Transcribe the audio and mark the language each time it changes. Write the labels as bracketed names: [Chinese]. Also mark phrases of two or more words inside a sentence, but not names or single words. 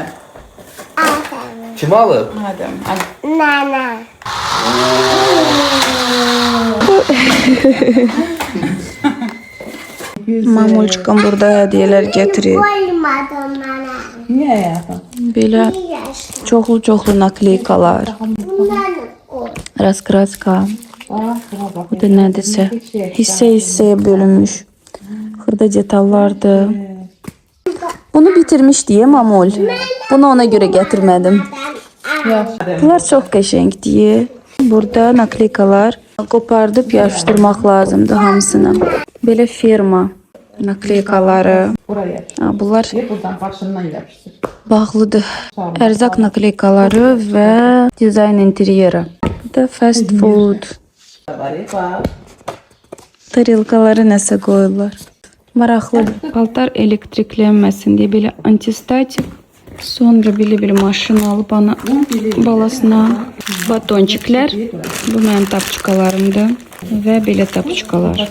[Azerbaijani] Kim alıb? [Turkish] Hadi al. Nana. Mamulçkam burada hediyeler getirir. Koymadım bana. Niye hayatım? [Azerbaijani] Belə çoxlu nakleykalar. Bundan o. Raskraska. Bu da nədirsə. Hissəyə bölünmüş. Xırda detallardı. [Turkish] Bunu bitirmiş diye Mamul. Bunu ona göre getirmedim. [Azerbaijani] Bunlar çox qəşəngdir. Burada nakleykalar qopardıb yapışdırmaq lazımdır hamısını. Belə firma. nakleykaları. Buraya. Ha, bunlar [Turkish] Buradan başından yapıştır. [Azerbaijani] bağlıdır. [Turkish] Erzak nakleykaları ve dizayn interyeri. [Azerbaijani] Bu da [English] fast food. [Turkish] Var ya bak. [Azerbaijani] Tarılkaları nəsə qoyurlar. Maraqlı. Paltar elektriklənməsin deyə belə antistatik. Sonra belə maşın alıb ana balasına batonçiklər. Bu mənim tapçıqalarımdır və belə tapçıqalar.